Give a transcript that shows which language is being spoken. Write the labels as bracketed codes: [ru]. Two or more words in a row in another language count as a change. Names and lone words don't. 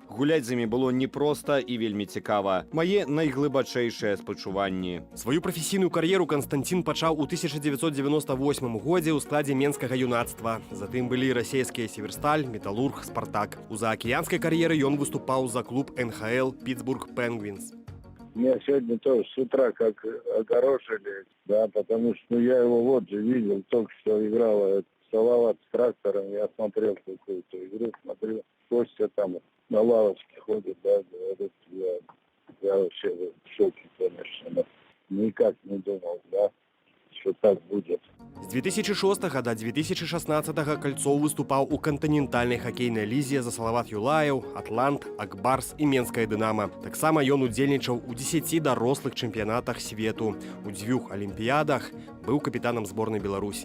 [be] Гуляць з імі было непроста і вельмі цікава. Мае найглыбачэйшыя спачуванні. Сваю прафесійную кар'еру Константин пачаў у 1998 годзе ў складзе менскага юнацтва. Затым былі расейскія «Северсталь», «Металлург», «Спартак». У заакіянскай кар'еры ён выступаў за клуб НХЛ «Питтсбург Пенгвинс». [ru] Меня сегодня тоже с утра как огорошили, да, потому что я его вот же видел, только что играла Салават с трактором, я смотрел какую-то игру, смотрю, Костя там на лавочке ходит, да, говорит, я вообще в шоке, конечно, никак не думал, да, что так будет. [be] З 2006 до 2016 Кальцоў выступаў у кантынентальнай хакейнай лізе за «Салават Юлаев», «Атлант», «Акбарс» і «Менская Дынамо». Таксама ён удзельнічаў у 10 дарослых чэмпіянатах свету. У 2 алімпіядах быў капітанам зборнай Беларусі.